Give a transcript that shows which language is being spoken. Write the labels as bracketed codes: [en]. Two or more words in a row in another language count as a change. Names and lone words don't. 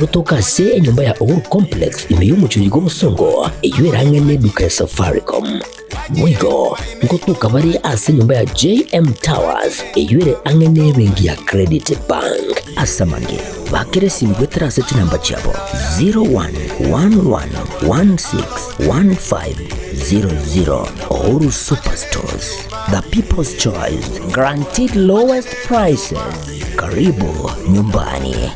[guz] toka se enyumba ya Uhuru Complex imeyumucho yigo musongo eyuerange ne duka ya Safaricom Mwigo ngotuka bari ase nyumba ya JM Towers eyuere angene bengi ya Credit Bank asamange bakere simbwetera seti namba chabo 0111161500 Uhuru Superstores, [en] the people's choice, guaranteed lowest prices. [sw] Karibu nyumbani.